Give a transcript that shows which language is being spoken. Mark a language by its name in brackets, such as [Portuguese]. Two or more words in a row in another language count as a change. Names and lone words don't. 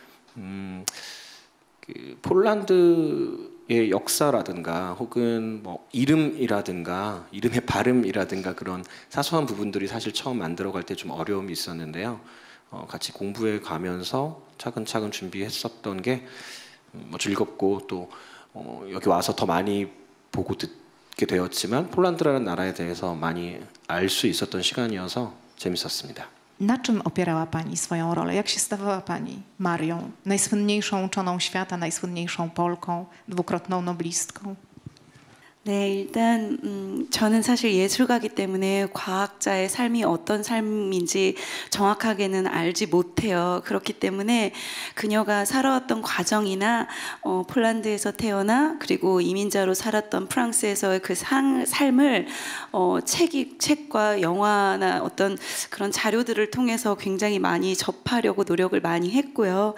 [Korean] 그 폴란드의 역사라든가 혹은 뭐 이름이라든가 이름의 발음이라든가 그런 사소한 부분들이 사실 처음 만들어갈 때 좀 어려움이 있었는데요. 같이 공부해 가면서 차근차근 준비했었던 게 뭐 즐겁고 또 여기 와서 더 많이 보고 듣게 되었지만 폴란드라는 나라에 대해서 많이 알 수 있었던 시간이어서 재밌었습니다. [Polish] Na czym opierała Pani swoją rolę? Jak się stawała Pani Marią? najsłynniejszą uczoną świata, najsłynniejszą Polką, dwukrotną noblistką? [Korean] 네, 일단 저는 사실 예술가이기 때문에 과학자의 삶이 어떤 삶인지 정확하게는 알지 못해요. 그렇기 때문에 그녀가 살아왔던 과정이나 폴란드에서 태어나 그리고 이민자로 살았던 프랑스에서의 그 삶을 책과 영화나 어떤 그런 자료들을 통해서 굉장히 많이 접하려고 노력을 많이 했고요.